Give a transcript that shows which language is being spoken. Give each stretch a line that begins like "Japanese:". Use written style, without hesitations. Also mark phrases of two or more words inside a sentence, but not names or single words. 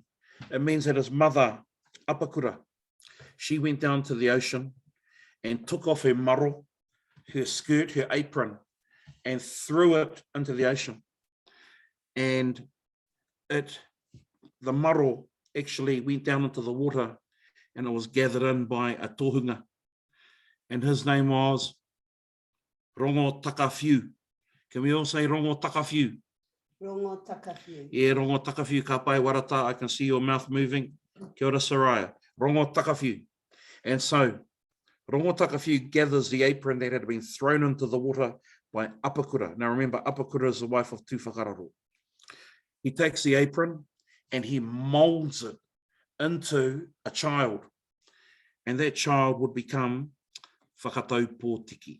English: It means that his mother, Apakura, she went down to the ocean and took off her maro, her skirt, her apron, and threw it into the ocean. And the maro actually went down into the water, and it was gathered in by a tohunga. And his name was Rongo Takawhiu. Can we all say Rongo Takawhiu? Rongo Takawhiu. Yeah, Rongo Takawhiu,
Māori: ka pai
English: warata. I can see your mouth moving.
Māori: Kia ora, Soraya. Rongo Takawhiu.
English: And so, Rongo Takawhiu gathers the apron that had been thrown into the water by Apakura. Now remember, Apakura is the wife of Tū Whakararo. He takes the apron and he molds it into a child. And that child would become Whakatau Pōtiki.